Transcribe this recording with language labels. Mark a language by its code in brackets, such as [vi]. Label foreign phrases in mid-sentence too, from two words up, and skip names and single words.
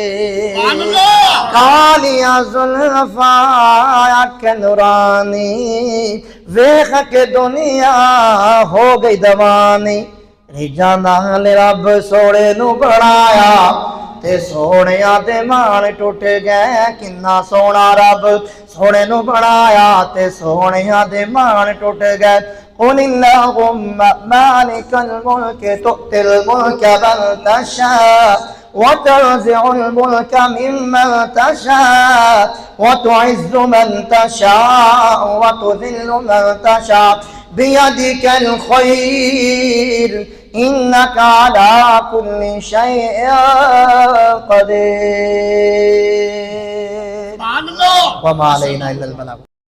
[pa] کالیاں زلفاں آنکھیں نورانی ویکھ کے دنیا ہو گئی دیوانی ریجھاں نال رب سوہنے نوں بنایا تے سوہنیاں دے بان ٹٹ گئے کنا سوہنا رب سوہنے نوں بنایا تے سوہنیاں دے بان ٹٹ گئے [ar] قل اللهم مالك الملك تؤتي الملك من تشاء وتنزع الملك ممن تشاء وتعز من تشاء وتذل من تشاء بيدك الخير إنك على كل شيء قدير وما علينا إلا البلاغ